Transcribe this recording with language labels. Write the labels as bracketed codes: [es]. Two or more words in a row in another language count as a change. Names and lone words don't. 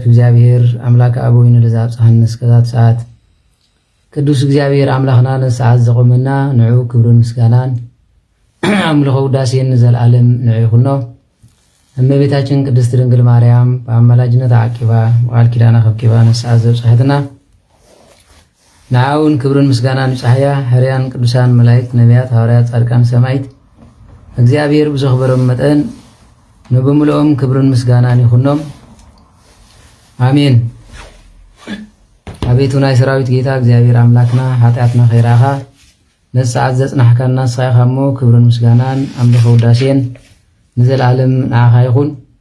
[gez] እግዚአብሔር አምላክ አበዊነ ለዘአብጽሐነ [ti] እስከዛት ሰዓት ቅዱስ እግዚአብሔር አምላኽና ነሰዓት ዘቆመና ንዑ ክብርን ምስጋናን አምልኾ ውዳሴን ዘለዓለም ንዑ ይኹኖ። [am] እመቤታችን ቅድስት ድንግል ማርያም በአማላጅነት [ti] አቂባ ቃል ኪዳና ከብኪባ ነሰዓት ዘብጽሐትና ንዓውን ክብርን ምስጋናን ይጻሕያ ሕርያን ቅዱሳን መላእክት ነቢያት ሐዋርያት ጻድቃን ሰማዕት እግዚአብሔር ብዘኽበሮም መጠን ንብምልኦም ክብርን ምስጋናን ይኹኖም አሜን። አቤቱ ናይ ሰራዊት ጌታ እግዚአብሔር አምላክና ኃጢአትና ኸይራኻ ነሰዓት ዘጽናሕካና ንስኻ እሞ ክብርን ምስጋናን አምልኾ ውዳሴን ንዘለዓለም ንዓኻ ይኹን።